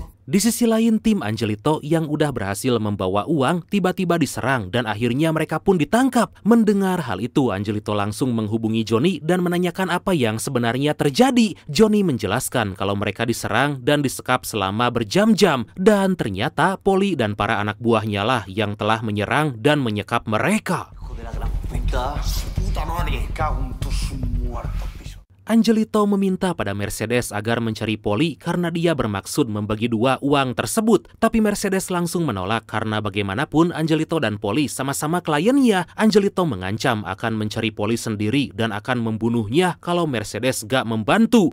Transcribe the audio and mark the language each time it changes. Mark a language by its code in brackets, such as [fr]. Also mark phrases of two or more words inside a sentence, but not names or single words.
[id] Di sisi lain, tim Angelito yang udah berhasil membawa uang tiba-tiba diserang dan akhirnya mereka pun ditangkap. Mendengar hal itu, Angelito langsung menghubungi Johnny dan menanyakan apa yang sebenarnya terjadi. Johnny menjelaskan kalau mereka diserang dan disekap selama berjam-jam dan ternyata Polly dan para anak buahnya lah yang telah menyerang dan menyekap mereka. [es] Hijo de la gran puta madre. Cago en tus muertos, piso. [id] Angelito meminta pada Mercedes agar mencari Polly karena dia bermaksud membagi dua uang tersebut. Tapi Mercedes langsung menolak karena bagaimanapun Angelito dan Polly sama-sama kliennya. Angelito mengancam akan mencari Polly sendiri dan akan membunuhnya kalau Mercedes gak membantu.